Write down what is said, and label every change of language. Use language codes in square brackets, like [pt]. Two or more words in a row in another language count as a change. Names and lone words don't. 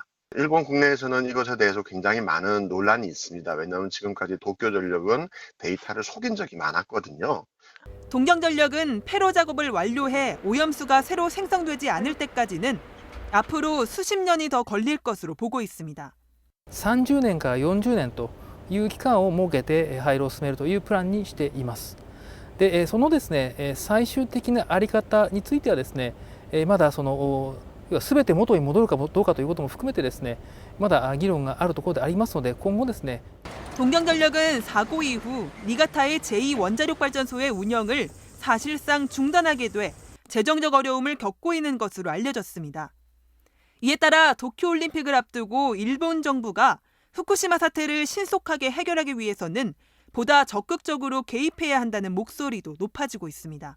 [ko] 일본 국내에서는 이것에 대해서 굉장히 많은 논란이 있습니다. 왜냐하면 지금까지 도쿄전력은 데이터를 속인 적이 많았거든요. 동경전력은 폐로 작업을 완료해 오염수가 새로 생성되지 않을 때까지는 앞으로 수십 년이 더 걸릴 것으로 보고 있습니다. [ja] 30 年から40年という期間を設けて廃炉を進めるというプランにしています。で、そのですね、最終的なあり方についてはですね、まだその全て元に戻るかどうかということも含めてですね、まだ議論があるところでありますので、今後ですね。 [ko] 동경전력은 사고 이후 니가타의 제2원자력발전소의 운영을 사실상 중단하게 돼 재정적 어려움을 겪고 있는 것으로 알려졌습니다. 이에 따라 도쿄올림픽을 앞두고 일본 정부가 후쿠시마 사태를 신속하게 해결하기 위해서는 보다 적극적으로 개입해야 한다는 목소리도 높아지고 있습니다.